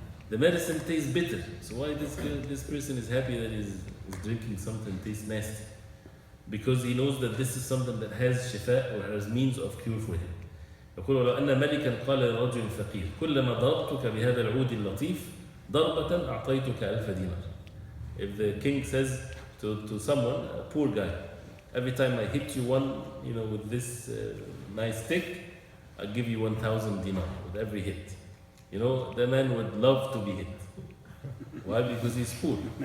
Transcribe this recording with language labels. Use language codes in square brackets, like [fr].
[en] The medicine tastes bitter, so why this person is happy that he's drinking something that tastes nasty? Because he knows that this is something that has shifa or has means of cure for him. [ar] يقول ولو أن ملكا قال لرجل فقير كلما ضربتك بهذا العود اللطيف ضربة أعطيتك 1000 دينار. [en] If the king says to someone, a poor guy, every time I hit you one, with this nice stick, I'll give you 1,000 dinar with every hit. The man would love to be hit. Why? Because he's poor.